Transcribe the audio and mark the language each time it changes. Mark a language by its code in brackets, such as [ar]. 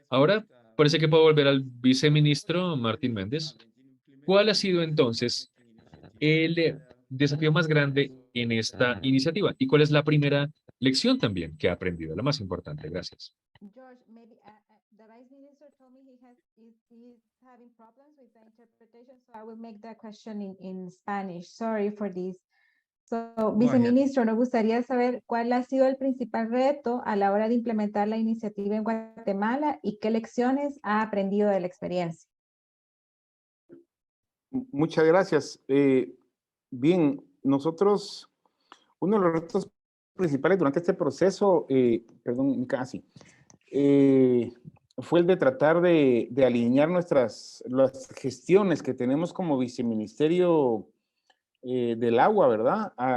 [es] Ahora, parece que puedo volver al viceministro Martín Méndez. ¿Cuál ha sido entonces el desafío más grande en esta iniciativa? ¿Y cuál es la primera lección también que ha aprendido, la más importante. Gracias. [en] George, maybe the Vice Minister told me he's having problems with the interpretation, so I will make that question in Spanish. Sorry for this. [es] So, Viceministro, nos gustaría saber cuál ha sido el principal reto a la hora de implementar la iniciativa en Guatemala y qué lecciones ha aprendido de la experiencia. Muchas gracias. Bien, nosotros, uno de los retos principales durante este proceso, perdón, casi, fue el de tratar de alinear las gestiones que tenemos como viceministerio del agua, ¿verdad?